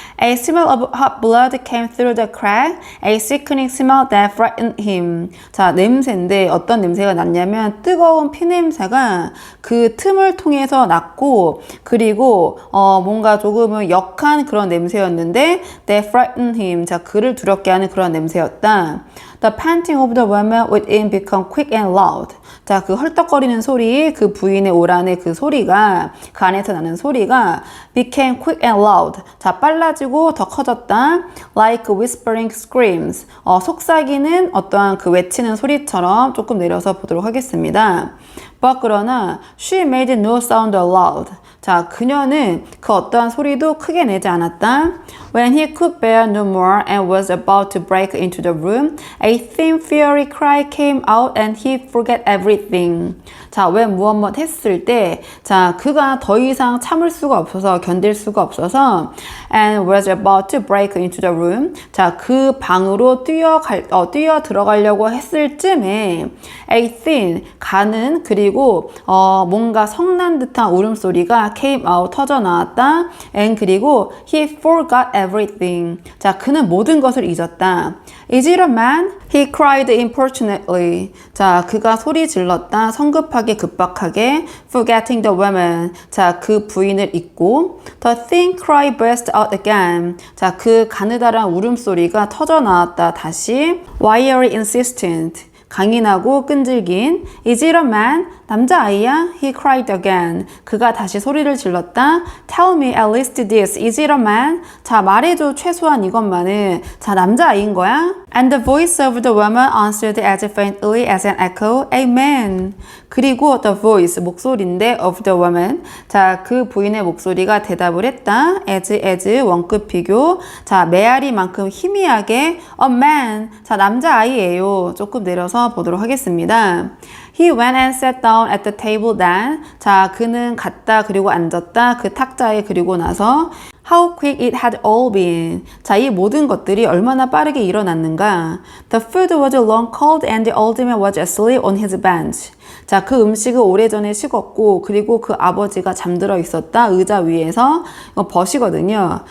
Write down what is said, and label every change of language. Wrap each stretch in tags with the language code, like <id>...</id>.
<en>A smell of hot blood came through the crack a sickening smell that frightened him</en> <ko>자 냄새인데 어떤 냄새가 났냐면 뜨거운 피냄새가 그 틈을 통해서 났고 그리고 뭔가 조금은 역한 그런 냄새였는데</ko> <en>that frightened him</en> <ko>자 그를 두렵게 하는 그런 냄새였다.</ko> <en>The panting of the woman within became quick and loud.</en> <ko>자, 그 헐떡거리는 소리, 그 부인의 오란의 그 소리가, 그 안에서 나는 소리가</ko> <en>became quick and loud.</en> <ko>자, 빨라지고 더 커졌다.</ko> <en>Like whispering screams.</en> <ko>속삭이는 어떠한 그 외치는 소리처럼 조금 내려서 보도록 하겠습니다.</ko> <en>But</en> <ko>그러나</ko> <en>she made no sound aloud.</en> <ko>자, 그녀는 그 어떠한 소리도 크게 내지 않았다.</ko> <en>When he could bear no more and was about to break into the room, a thin fiery cry came out and he forgot everything.</en> <ko>자, when 무엇 했을 때, 자, 그가 더 이상 참을 수가 없어서, 견딜 수가 없어서,</ko> <en>and was about to break into the room.</en> <ko>자, 그 방으로 뛰어 들어가려고 했을 쯤에,</ko> <en>a thin,</en> <ko>가는, 그리고, 뭔가 성난 듯한 울음소리가</ko> <en>came out,</en> <ko>터져 나왔다.</ko> <en>and</en> <ko>그리고</ko> <en>he forgot everything.</en> <ko>자, 그는 모든 것을 잊었다.</ko> <en>Is it a man? He cried importunately.</en> <ko>자, 그가 소리 질렀다. 성급하게 급박하게.</ko> <en>Forgetting the woman.</en> <ko>자, 그 부인을 잊고.</ko> <en>The thin cry burst out again.</en> <ko>자, 그 가느다란 울음소리가 터져 나왔다. 다시.</ko> <en>Wiry insistent.</en> <ko>강인하고 끈질긴</ko> <en>Is it a man?</en> <ko>남자아이야?</ko> <en>He cried again.</en> <ko>그가 다시 소리를 질렀다.</ko> <en>Tell me at least this. Is it a man?</en> <ko>자, 말해줘 최소한 이것만은. 자, 남자아이인 거야?</ko> <en>And the voice of the woman answered as faintly as an echo. Amen.</en> <ko>그리고</ko> <en>the voice,</en> <ko>목소리인데</ko> <en>of the woman.</en> <ko>자, 그 부인의 목소리가 대답을 했다. as 원급 비교. 자, 메아리만큼 희미하게</ko> <en>a man.</en> <ko>자, 남자아이예요. 조금 내려서 보도록 하겠습니다.</ko> <en>He went and sat down at the table then.</en> <ko>자, 그는 갔다 그리고 앉았다. 그 탁자에 그리고 나서</ko> <en>How quick it had all been.</en> <ko>자, 이 모든 것들이 얼마나 빠르게 일어났는가.</ko> <en>The food was long cold and the old man was asleep on his bench.</en> <ko>자, 그 음식은 오래전에 식었고 그리고 그 아버지가 잠들어 있었다 의자 위에서 벗이거든요.</ko>